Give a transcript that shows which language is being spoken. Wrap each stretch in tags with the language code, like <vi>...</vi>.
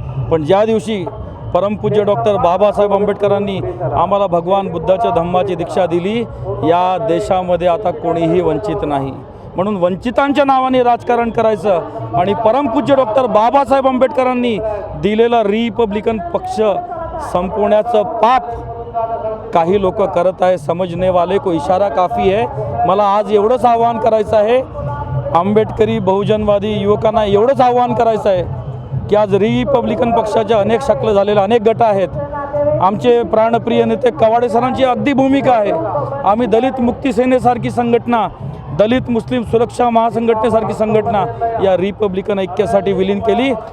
<mr>पण ज्या दिवशी परमपूज्य डॉक्टर बाबासाहेब आंबेडकरांनी आम्हाला भगवान बुद्धाच्या धम्माची दीक्षा दिली, या देशामध्ये आता कोणीही वंचित नाही. म्हणून वंचितांच्या नावाने राजकारण करायचं आणि परमपूज्य डॉक्टर बाबासाहेब आंबेडकरांनी दिलेला रिपब्लिकन पक्ष संपवण्याचं पाप काही लोक करत आहे.</mr> <hi>समजने वाले को इशारा काफ़ी है.</hi> <mr>मला आज एवढंच आव्हान करायचं आहे, आंबेडकरी बहुजनवादी युवकांना एवढंच आव्हान करायचं आहे की आज रिपब्लिकन पक्षाच्या अनेक शकलं झालेल्या अनेक गट आहेत. आमचे प्राणप्रिय नेते कवाडे सरांची अगदी भूमिका आहे. आम्ही दलित मुक्ती सेनेसारखी संघटना, दलित मुस्लिम सुरक्षा महासंघटनेसारखी संघटना या रिपब्लिकन ऐक्यासाठी विलीन केली.</mr>